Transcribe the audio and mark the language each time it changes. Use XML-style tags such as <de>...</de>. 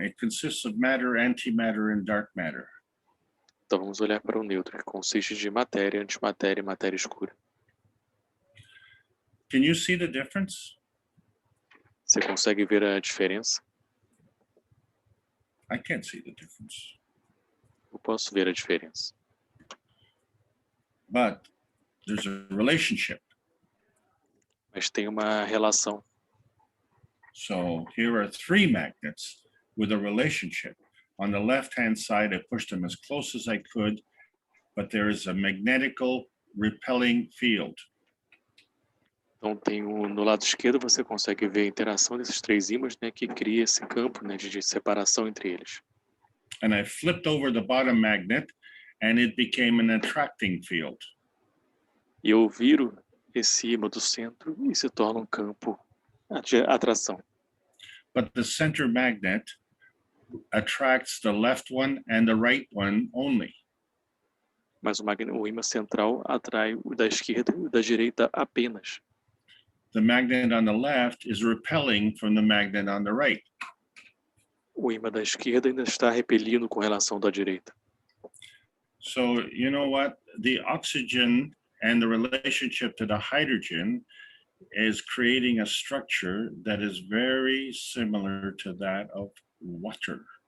<en>It consists of matter, antimatter, and dark matter.</en> <pt>Então vamos olhar para o nêutron, que consiste de matéria, antimatéria e matéria escura.</pt> <en>Can you see the difference?</en> <pt>Você consegue ver a diferença?</pt> <en>I can't see the difference.</en> <pt>Eu posso ver a diferença.</pt> <en>But there's a relationship.</en> <pt>Mas tem uma relação.</pt> <en>So here are three magnets with a relationship. On the left-hand side, I pushed them as close as I could, but there is a magnetical repelling field.</en> <pt>Então no lado esquerdo você consegue ver a interação desses três ímãs, né, que cria esse campo, né, de separação entre eles.</pt> <en>And I flipped over the bottom magnet and it became an attracting field.</en> <pt>E eu viro esse ímã do centro e se torna um campo de atração.</pt> <en>But the center magnet attracts the left one and the right one only.</en> <pt>Mas o ímã central atrai o da esquerda e o da direita apenas.</pt> <en>The magnet on the left is repelling from the magnet on the right.</en> <pt>O ímã da esquerda ainda está repelindo com relação da direita.</pt> <en>So, you know what? The oxygen and the relationship to the hydrogen is creating a structure that is very similar to that of water.</en>